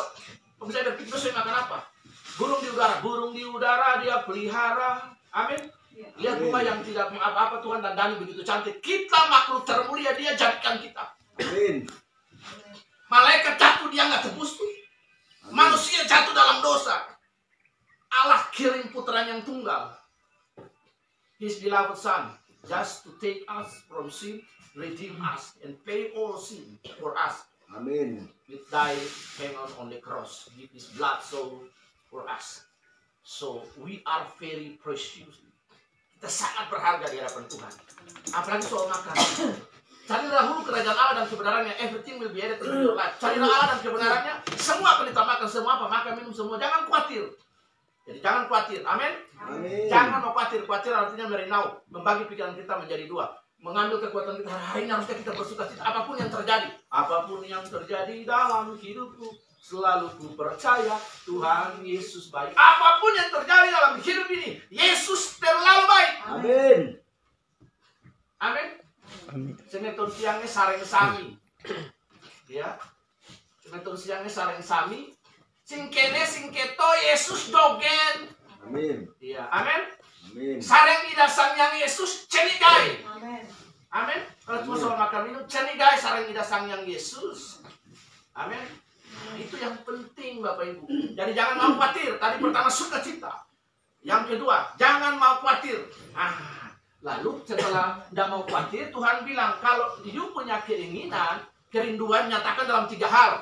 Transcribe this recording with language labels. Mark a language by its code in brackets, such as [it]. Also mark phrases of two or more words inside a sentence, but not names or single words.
[id] Kalau saya berpikir besok saya makan apa, burung di udara dia pelihara. Amin. Lihat bunga yang tidak apa-apa Tuhan dandani begitu cantik. Kita makhluk termulia dia jadikan kita. Amin. Malaikat jatuh dia nggak tebus tuh. Manusia jatuh dalam dosa. Allah kirim putranya yang tunggal, [en] His beloved Son, just to take us from sin, redeem us, and pay all sin for us. [id] Amin. [en] With thy hang on the cross, give His blood so for us. So we are very precious. [id] Kita sangat berharga di hadapan Tuhan. Apalagi soal makan. Carilah dahulu kerajaan Allah dan kebenarannya, [en] everything will be added to your life. [id] Carilah Allah dan kebenarannya, semua akan ditambahkan, semua apa, makan, minum, semua. Jangan khawatir. Jadi jangan khawatir, amin? Amin. Jangan mau khawatir. Khawatir artinya merenau, membagi pikiran kita menjadi 2. Mengambil kekuatan kita hari ini harusnya kita bersuka cita. Apapun yang terjadi dalam hidupku, selalu ku percaya Tuhan Yesus baik. Apapun yang terjadi dalam hidup ini, Yesus terlalu baik. Amin. Amin. [ban] Semeton siangnya sareng sami. [id] Ya. [ban] Semeton siangnya sareng sami. Singkene singketo Yesus dogen. [id] Amin. Iya, amin. Amin. [ban] Sareng ida sang Yesus cenigai. [id] Amin. Amin. Kalau cuma soal makan minum [ban] cenigai sareng ida sang Yesus. [id] Amin. Itu yang penting Bapak Ibu. Jadi jangan mau khawatir. Tadi pertama sukacita. Yang kedua, jangan mau khawatir. Lalu setelah tidak mau khawatir, Tuhan bilang kalau you punya keinginan, kerinduan, nyatakan dalam 3 hal.